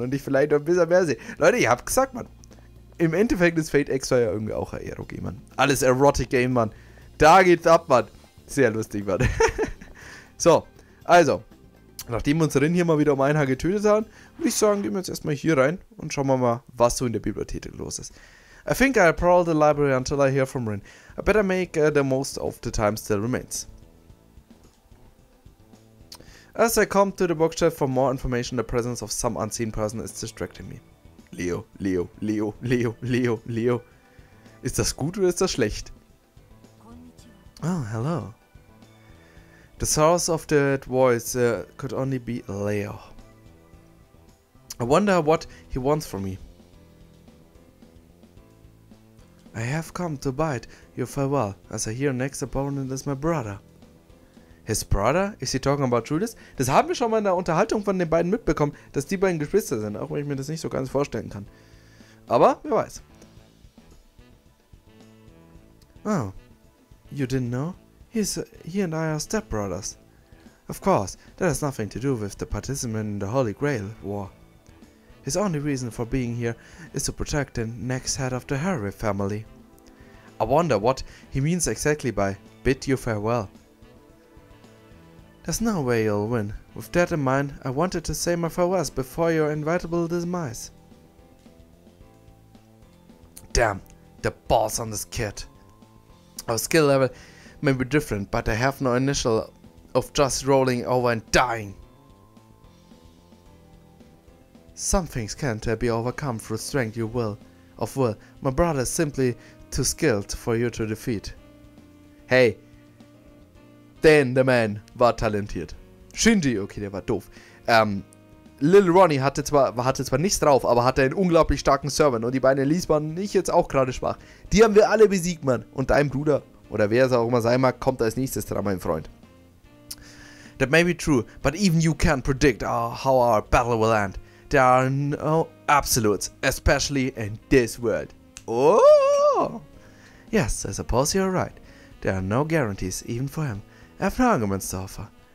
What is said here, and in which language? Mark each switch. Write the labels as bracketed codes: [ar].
[de] Und ich vielleicht noch ein bisschen mehr sehe. Leute, ich hab gesagt, Mann. Im Endeffekt ist Fate Extra ja irgendwie auch ein Ero-Game, Mann. Alles Erotic-Game, Mann. Da geht's ab, Mann. Sehr lustig, Mann. So, also. Nachdem wir uns Rin hier mal wieder um ein Haar getötet haben, würde ich sagen, gehen wir jetzt erstmal hier rein und schauen wir mal, was so in der Bibliothek los ist. [en] I think I'll prowl the library until I hear from Rin. I better make the most of the time still remains. As I come to the bookshelf for more information, the presence of some unseen person is distracting me. Leo, Leo, Leo, Leo, Leo, Leo. [de] Ist das gut oder ist das schlecht? [en] Oh, hello. The source of that voice could only be Leo. I wonder what he wants from me. I have come to bid you farewell, as I hear next opponent is my brother. His brother? Is he talking about Judas? [de] Das haben wir schon mal in der Unterhaltung von den beiden mitbekommen, dass die beiden Geschwister sind, auch wenn ich mir das nicht so ganz vorstellen kann. Aber, wer weiß. [en] Oh, you didn't know? He and I are stepbrothers. Of course, that has nothing to do with the participant in the Holy Grail War. His only reason for being here is to protect the next head of the Harry family. I wonder what he means exactly by bid you farewell. There's no way you'll win. With that in mind, I wanted to say my farewells before your inevitable demise. Damn, the balls on this kid. Our skill level may be different, but I have no initial of just rolling over and dying. Some things can't be overcome through strength of will. My brother is simply too skilled for you to defeat. [de] Hey, Dan the Man war talentiert. Shinji, okay, der war doof. Lil Ronnie hatte zwar nichts drauf, aber hatte einen unglaublich starken Servant und die beiden Elise waren nicht jetzt auch gerade schwach. Die haben wir alle besiegt, Mann. Und dein Bruder, oder wer es auch immer sein mag, kommt als nächstes dran, mein Freund. [en] That may be true, but even you can't predict how our battle will end. There are no absolutes, especially in this world. Oh! Yes, I suppose you're right. There are no guarantees, even for him. I have no arguments to offer.